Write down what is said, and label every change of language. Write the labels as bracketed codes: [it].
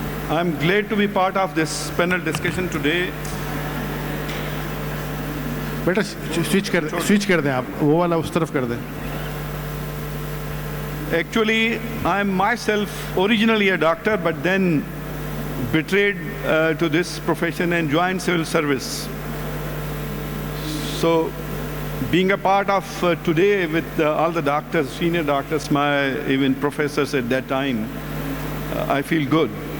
[en] I'm glad to be part of this panel discussion today. [hi] बेटा switch कर दें, आप वो वाला उस तरफ कर दें. [en] Actually, I'm myself originally a doctor, but then betrayed to this profession and joined civil service. So, being a part of today with all the doctors, senior doctors, my even professors at that time, I feel good.